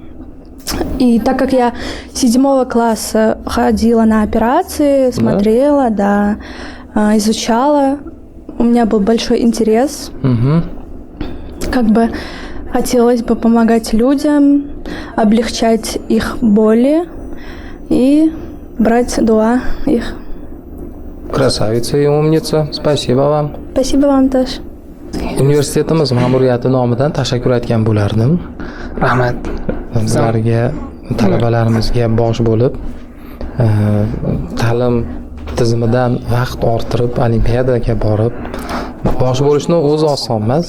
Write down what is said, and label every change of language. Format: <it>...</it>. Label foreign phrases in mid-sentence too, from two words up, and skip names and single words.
<ru>И так как я с 7 класса ходила на операции, смотрела, изучала, у меня был большой интерес. Как бы хотелось бы помогать людям, облегчать их боли и брать дуа их. Красавица и умница. Спасибо вам. Спасибо вам тоже.</ru> <uz>Universitetimiz ma'muriyati nomidan tashakkur aytgan bo'lardim. Rahmat. Bizlarga, talabalarimizga bosh bo'lib, ta'lim tizimidan vaqt orttirib, olimpiadaga borib, bosh bo'lishni o'zi oson emas.</uz>